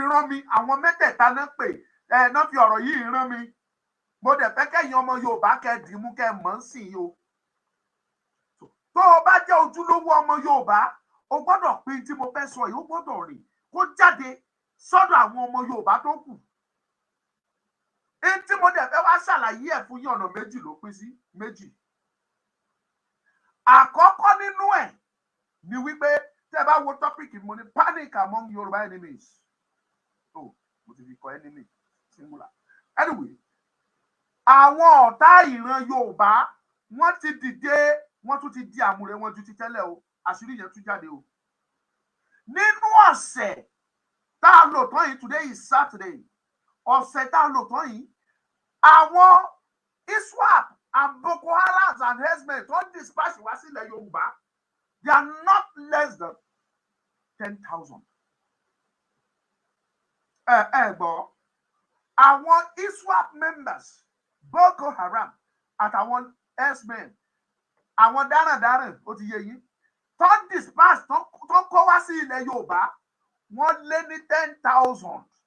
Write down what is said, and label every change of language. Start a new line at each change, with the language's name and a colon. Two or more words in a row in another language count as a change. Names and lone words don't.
Yoruba: rán mi àwọn mẹ́tẹ̀ẹ̀ta náà pè náà fi ọ̀rọ̀ yìí rán mi mo dẹ̀ fẹ́ kẹ́yìn ọmọ Yorùbá kẹ́ dìímú kẹ́ mọ̀ ń sìn o tó o bá jẹ́ ojúlówó ọmọ Yorùbá o gbọ́dọ̀ pín tí mo fẹ́ sọ yìí o gbọ́dọ̀ rìn kó jáde sọ́dọ̀ àwọn ọmọ Yorùbá tó kù tí mo dẹ̀ fẹ́ wá ṣàlàyé ẹ̀ fún yín ọ̀nà méjì ló pín sí méjì. Àkọ́kọ́ nínú ẹ̀ ni wípé tẹ́ bá wo topic mo ní
English: panic among Yoruba enemies.
Yoruba: Oh, mo ti fi kọ
English: enemy singular.
Yoruba: Anyway, àwọn ọ̀tá ìran Yorùbá wọ́n ti dìde, wọ́n tún ti di àmùrè wọn ju ti tẹ́lẹ̀ o, àṣírí yẹn tún jáde o. Nínú ọ̀sẹ̀ tá a lò tán yìí,
English: today is Saturday,
Yoruba: ọ̀sẹ̀ tá a lò tán yìí, àwọn
English: ISWAP and Boko Haram and herdsmen don't dispatch
Yoruba: wá sílẹ̀ Yorùbá.
English: They are not less than 10,000.
Yoruba: Gbọ́, àwọn
English: ISWAP members,
Yoruba: Boko Haram àtàwọn herdsmen, àwọn darandaran ó ti yé yín,
English: don't dispatch,
Yoruba: tó kó wá sí ilẹ̀ Yorùbá, wọ́n lé ní 10,000.